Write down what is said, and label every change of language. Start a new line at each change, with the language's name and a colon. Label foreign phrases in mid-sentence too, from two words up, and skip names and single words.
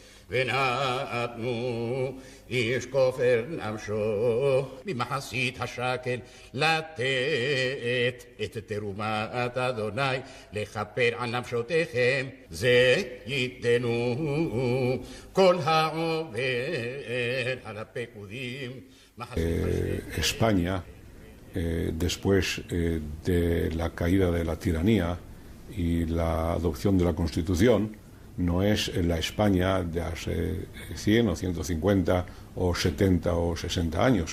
Hebrew: ונתנו איש כופר נפשו ממחצית השקל לתת את תרומת אדוני לכפר על נפשותיכם, זה ייתנו כל העובר על הפקודים.
Spanish: España, después de la caída de la tiranía y la adopción de la Constitución, no es la España de hace 100 o 150 o 70 o 60 años.